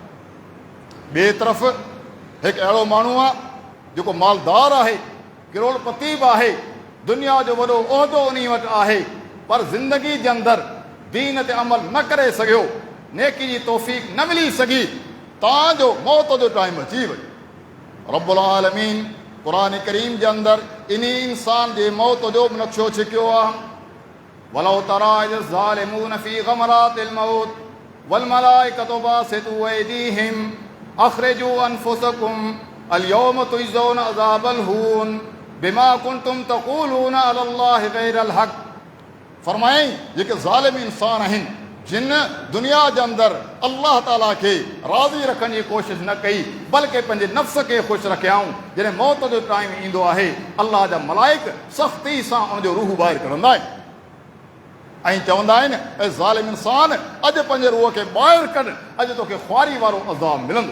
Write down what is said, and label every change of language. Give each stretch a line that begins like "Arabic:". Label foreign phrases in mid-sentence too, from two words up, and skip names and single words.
Sindhi: ॿिए तरफ़ हिकु अहिड़ो माण्हू आहे जेको मालदार आहे, करोड़पति बि आहे, दुनिया जो वॾो उहिदो उन वटि आहे, पर ज़िंदगी जे अंदरि दीन ते अमल न करे सघियो, नेकी जी तौफ़ीक़ न मिली सघी, तव्हांजो मौत जो टाइम अची वई। रब्बुल आलमीन क़ुरान करीम जे अंदरि इन इंसान जे मौत जो बि नक्शो छिकियो आहे।
Arabic: ولو ترى إذ الظالمون في غمرات الموت والملائكة باسطو أيديهم أخرجوا أنفسكم اليوم تجزون عذاب الهون بما كنتم تقولون على الله غير الحق.
Sindhi: फरमाई जेके ज़ालिम इंसान आहिनि जिन दुनिया जे अंदरि अल्लाह ताला खे राज़ी रखण जी कोशिश न कई, बल्कि पंहिंजे नफ़्स खे ख़ुशि रखियाऊं, जॾहिं मौत जो टाइम ईंदो आहे अल्लाह जा मलाइक सख़्ती सां उनजो रूह ॿाहिरि कढंदा आहिनि ऐं चवंदा आहिनि ऐं ज़ालिम इंसान अॼु पंहिंजे रूह खे ॿाहिरि कढ, अॼु तोखे ख़्वारी वारो अज़ाब मिलंदो।